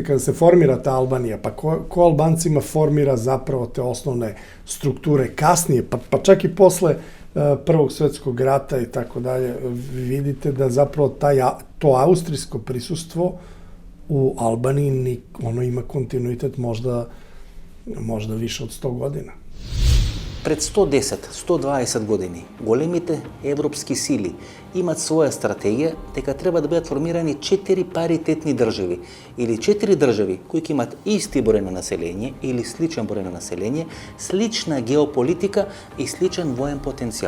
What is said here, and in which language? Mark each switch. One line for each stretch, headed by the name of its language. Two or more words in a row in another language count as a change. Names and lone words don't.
Serbian: kada se formira ta Albanija, pa ko Albancima formira zapravo te osnovne strukture kasnije, pa čak i posle Prvog svetskog rata i tako dalje, vidite da zapravo to austrijsko prisustvo u Albaniji ono ima kontinuitet možda više od 100 godina.
Macedonian: Пред 110-120 години, големите европски сили имат своја стратегија дека треба да бидат формирани 4 паритетни држави или 4 држави кои ќе имат исти број на население или сличен број на население, слична геополитика и сличен воен потенцијал.